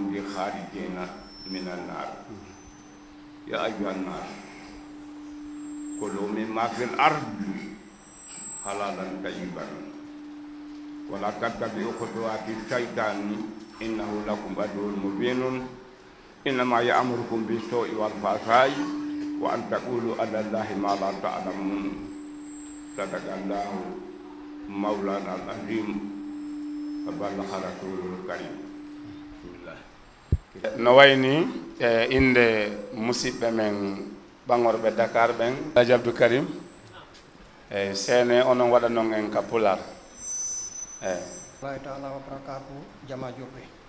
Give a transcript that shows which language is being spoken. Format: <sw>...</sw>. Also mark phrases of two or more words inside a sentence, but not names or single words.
<ar>بخارجين من النار يا أيها الناس كلوا مما في الأرض حلالا طيبا ولا تتبعوا خطوات الشيطان إنه لكم عدو مبين إنما يأمركم بالسوء والفحشاء وأن تقولوا على الله ما لا تعلمون صدق الله مولانا العظيم وبلغ رسوله الكريم</ar> <ff>no wayni inde musidɓe men ɓangorɓe Dakar ɓen Alhaji Abdou Karim eyi seene onon waɗa noon en ka Pular eyi</ff> <ar>الله تعالى وبركاته</ar> <ff>jama julɓe</ff>